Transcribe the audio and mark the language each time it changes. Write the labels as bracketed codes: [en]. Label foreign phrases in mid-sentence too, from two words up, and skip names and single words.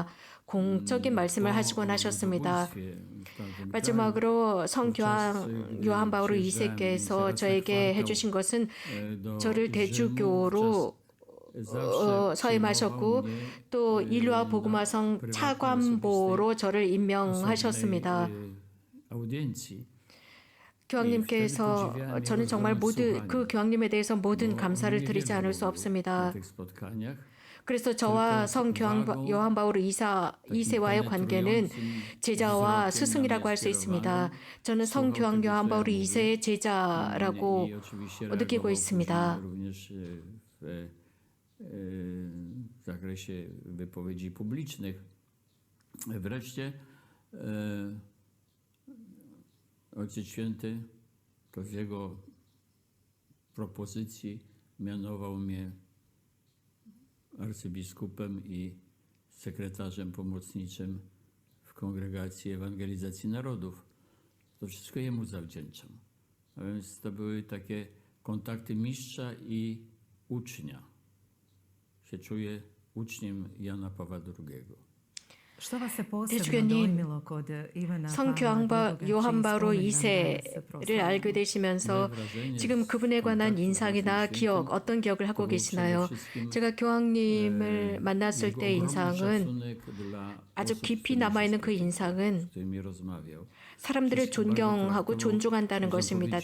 [ko] 공적인 말씀을 하시곤 하셨습니다. 마지막으로 성교황 요한 바울 2세께서 저에게 해주신 것은 저를 대주교로 서임하셨고 또 일루아 복음화성 차관보로 저를 임명하셨습니다. [pl] audiencji. [ko] 교황님께서 저는 정말 그 교황님에 대해서 모든 감사를 드리지 않을 수 [pl] w [ko] 없습니다. [pl] tych spotkaniach. [ko] 그래서 저와 성 요한 바울 2세와의 관계는 제자와 스승이라고 할 수 있습니다. 저는 성 교황 요한 바울 2세의 제자라고 느끼고 있습니다. [pl] również w zakresie wypowiedzi publicznych. Wreszcie Ojciec Święty to w jego propozycji mianował mnie arcybiskupem i sekretarzem pomocniczym w Kongregacji Ewangelizacji Narodów. To wszystko jemu zawdzięczam. A więc to były takie kontakty mistrza i ucznia. Się czuję uczniem Jana Pawła II. [ko] 대주교님, 성교황 요한 바울 2세를 알게 되시면서 지금 그분에 관한 인상이나 기억, 어떤 기억을 하고 계시나요? 제가 교황님을 만났을 때 인상은 아주 깊이 남아있는 그 인상은 사람들을 존경하고 존중한다는 것입니다.